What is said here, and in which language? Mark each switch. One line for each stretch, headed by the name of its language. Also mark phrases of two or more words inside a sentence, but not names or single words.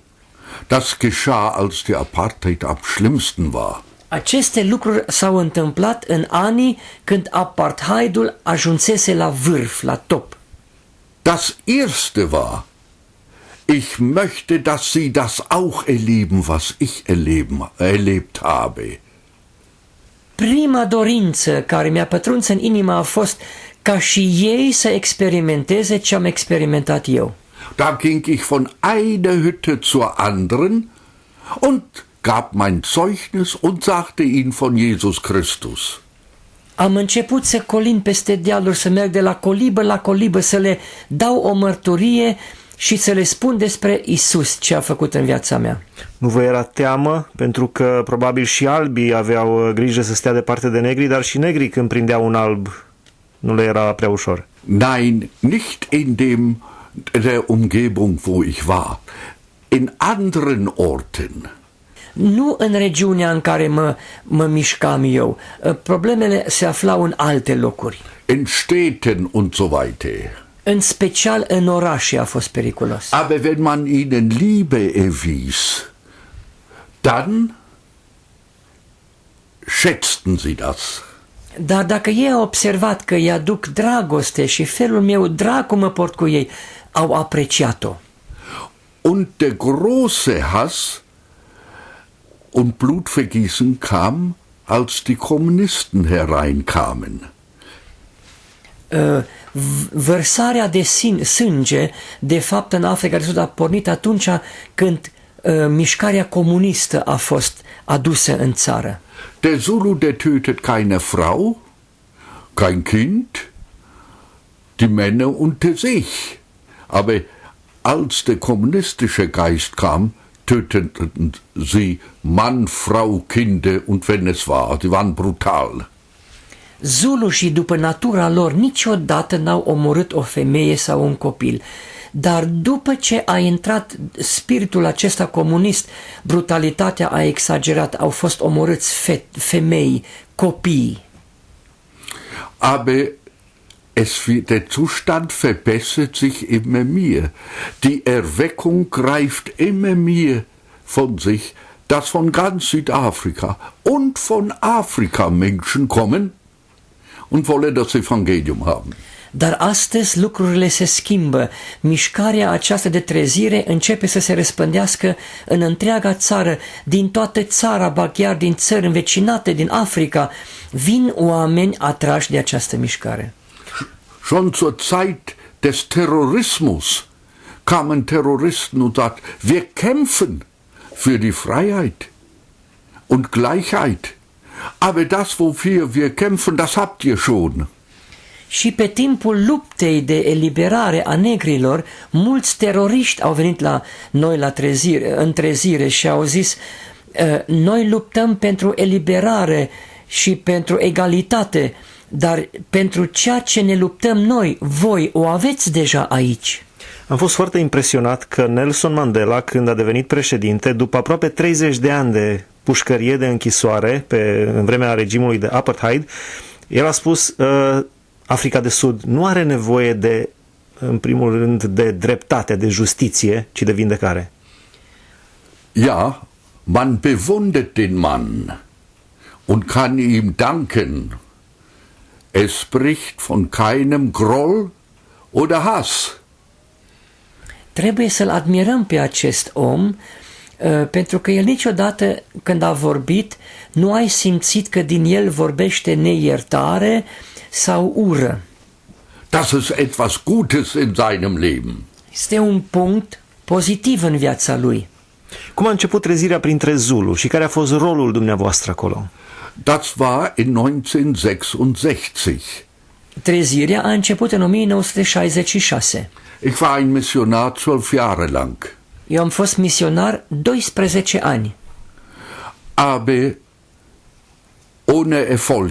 German: Das geschah, als die Apartheid am schlimmsten war.
Romanian: Aceste lucruri s-au întâmplat în anii când apartheidul ajunsese la vârf, la top.
German: Das erste war, ich möchte, dass Sie das auch erleben, was ich erlebt habe.
Romanian: Prima dorință care mi-a pătruns în inimă a fost ca și ei să experimenteze ce am experimentat eu.
German: Da ging ich von einer Hütte zur anderen und gab mein Zeugnis und sagte ihnen von Jesus Christus.
Romanian: Am început să colin peste dealuri, să merg de la colibă la colibă, să le dau o mărturie și să le spun despre Isus, ce a făcut în viața mea. Nu vă era teamă, pentru că probabil și albii aveau grijă să stea departe de negri, dar și negrii când prindeau un alb nu le era prea ușor.
German: Nein, nicht in der Umgebung, wo ich war, in anderen Orten.
Romanian: Nu în regiunea în care mă mișcam eu. Problemele se aflau în alte locuri.
German: In Städten und so weiter.
Romanian: În special în orașe a fost periculos.
German: Aber wenn man ihnen Liebe erwies, dann schätzten sie das.
Romanian: Dar dacă ei au observat că îi aduc dragoste și felul meu drag cum mă port cu ei, au apreciat-o.
German: Und der große Hass und Blutvergießen kam, als die Kommunisten hereinkamen.
Romanian: Vărsarea de sânge, de fapt, în Africa de Sud a pornit atunci când mișcarea comunistă a fost adusă în țară.
German: Der Zulu, der tötet keine Frau, kein Kind, die Männer unter sich. Aber als der kommunistische Geist kam, töteten sie Mann, Frau, Kinder und wenn es war, sie waren brutal.
Romanian: Zulușii, după natura lor, niciodată n-au omorât o femeie sau un copil. Dar după ce a intrat spiritul acesta comunist, brutalitatea a exagerat, au fost omorâți femei, copii.
German: Aber der Zustand verbessert sich immer mehr. Die Erweckung greift immer mehr von sich, dass von ganz Südafrika und von Afrika Menschen kommen und wollen das Evangelium haben.
Romanian: Dar astăzi lucrurile se schimbă. Mișcarea aceasta de trezire începe să se răspândească în întreaga țară, din toată țara, ba chiar din țări învecinate, din Africa. Vin oameni atrași de această mișcare.
German: Schon zur Zeit des Terrorismus kamen Terroristen und sagten, wir kämpfen für die Freiheit und Gleichheit. Aber das, wofür wir kämpfen, das habt ihr schon.
Romanian: Și pe timpul luptei de eliberare a negrilor, mulți teroriști au venit la noi în trezire și au zis, noi luptăm pentru eliberare și pentru egalitate, dar pentru ceea ce ne luptăm noi, voi o aveți deja aici. Am fost foarte impresionat că Nelson Mandela, când a devenit președinte, după aproape 30 de ani de pușcărie, de închisoare, în vremea regimului de apartheid, el a spus, Africa de Sud nu are nevoie de, în primul rând, de dreptate, de justiție, ci de vindecare.
German: Ja, man bewundert den Mann und kann ihm danken. Es spricht von keinem Groll oder Hass.
Romanian: Trebuie să-l admirăm pe acest om, pentru că el niciodată, când a vorbit, nu ai simțit că din el vorbește neiertare sau ură.
German: Das ist etwas Gutes in seinem Leben.
Romanian: Este un punct pozitiv în viața lui. Cum a început trezirea printre Zulu și care a fost rolul dumneavoastră acolo?
German: Das war in 1966.
Romanian: Trezirea a început în 1966.
German: Ich war ein Missionar 12 Jahre lang.
Romanian: Eu am fost misionar 12 ani,
German: aber ohne Erfolg.